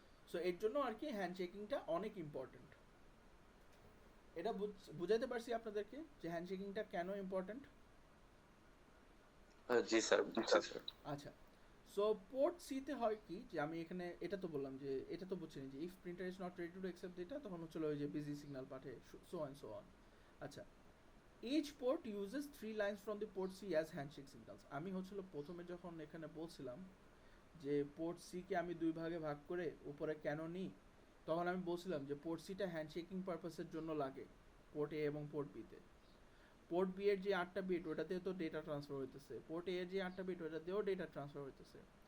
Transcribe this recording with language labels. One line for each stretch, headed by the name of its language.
Bangla: So এর জন্য আর কি হ্যান্ডশেকিংটা অনেক ইম্পর্টেন্ট। এটা বুঝাইতে পারছি আপনাদেরকে যে হ্যান্ডশেকিংটা কেন ইম্পর্টেন্ট? জি স্যার, বুঝছি স্যার। আচ্ছা, সো পোর্ট সি তে হয় কি যে আমি এখানে এটা তো বললাম যে এটা তো বুঝছেন যে
English: if printer is not ready to accept data
Bangla: তখন হচ্ছিল ওই যে বিজি সিগন্যাল পাঠে, সো অন সো অন। আচ্ছা,
English: each port uses 3 lines from the port C as handshake signals.
Bangla: আমি হচ্ছিল প্রথমে যখন এখানে বলছিলাম যে পোর্ট সি কে আমি দুই ভাগে ভাগ করে উপরে কেন নিই, তখন আমি বলছিলাম যে পোর্ট সিটা হ্যান্ডশেকিং পারপাসের জন্য লাগে পোর্ট এ এবং পোর্ট বি তে। পোর্ট বি এর যে 8টা বিট ওটাতে তো ডেটা ট্রান্সফার হইতেছে, পোর্ট এ এর যে 8টা বিট ওটা দিয়েও ডেটা ট্রান্সফার হইতেছে।